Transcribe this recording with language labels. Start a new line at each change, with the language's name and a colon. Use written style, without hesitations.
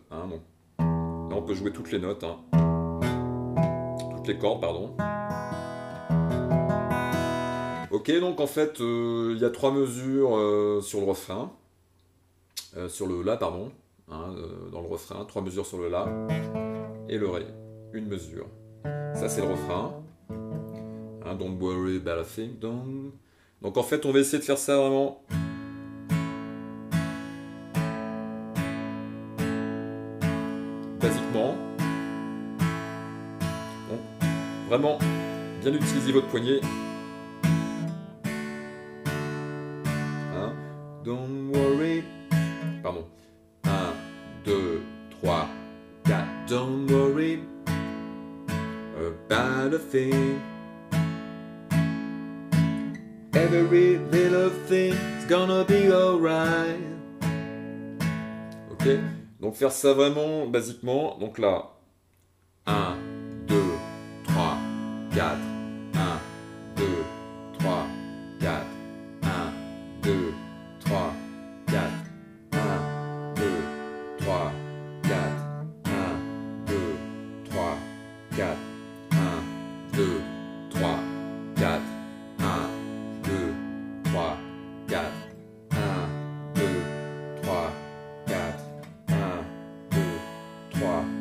French: Hein, donc, là on peut jouer toutes les notes, hein, toutes les cordes, pardon. Ok, donc en fait, il y a trois mesures sur le refrain, sur le La, pardon, hein, dans le refrain, trois mesures sur le La, et le Ré, une mesure. Ça c'est le refrain.
English: Hein, don't worry about a thing, don't...
French: Donc en fait, on va essayer de faire ça vraiment... basiquement. Bon, vraiment, bien utiliser votre poignet.
English: Hein, don't worry...
French: Pardon. 1, 2, 3, 4.
English: Don't worry about a thing. Every little thing's gonna be alright.
French: Ok? Donc faire ça vraiment basiquement. Donc là, 1, 2, 3, 4. 1, 2, 3, 4. 1, 2, 3, 4. 1, 2, 3, 4. 1, 2, 3, 4. 1, 2, 3, 4. 1, 2, 3, 4. 1, 2, 3, 4. 1, 2, 3, 4.